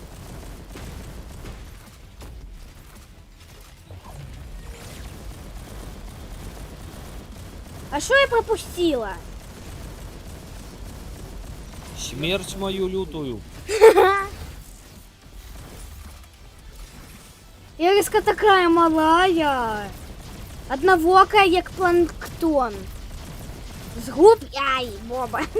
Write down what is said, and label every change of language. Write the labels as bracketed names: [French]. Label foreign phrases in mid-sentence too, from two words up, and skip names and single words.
[Russian] А что я пропустила? Смерть мою лютую. Ириска такая малая. Одновокая, як планктон. Згуб... Ай, Боба.